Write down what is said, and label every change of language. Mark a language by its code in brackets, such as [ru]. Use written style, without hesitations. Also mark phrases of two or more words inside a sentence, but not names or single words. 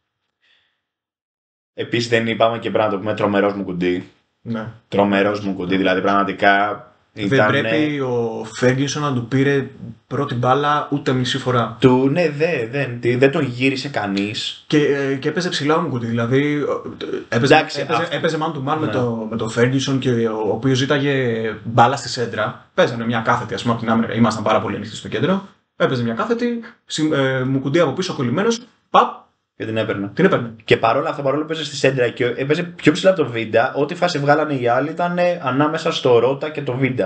[el] Επίσης δεν είπαμε και πρέπει να το πούμε τρομερός μου κουντί. Ναι. Τρομερός μου κουντί, δηλαδή πραγματικά. Δεν πρέπει ο Φέργκινσον να του πήρε πρώτη μπάλα ούτε μισή φορά. Ναι, δεν τον γύρισε κανείς. Και έπαιζε ψηλά ο Μουκουντή. Δηλαδή έπαιζε [en] man to man [el] με τον Φέργκινσον και ο οποίος ζήταγε μπάλα στη σέντρα. Παίζανε μια κάθετη, ας πούμε, από την άμυνα. Ήμασταν πάρα πολύ ανοιχτοί στο κέντρο. Έπαιζε μια κάθετη, Μουκουντή από πίσω κολλημένος. Παπ. Και την έπαιρνε. Και παρόλα αυτά, παρόλο που παίζει στη σέντρα και έπαιζε πιο ψηλά από το Βίντα, ό,τι φάση βγάλανε οι άλλοι ήταν ανάμεσα στο Ρότα και το Βίντα.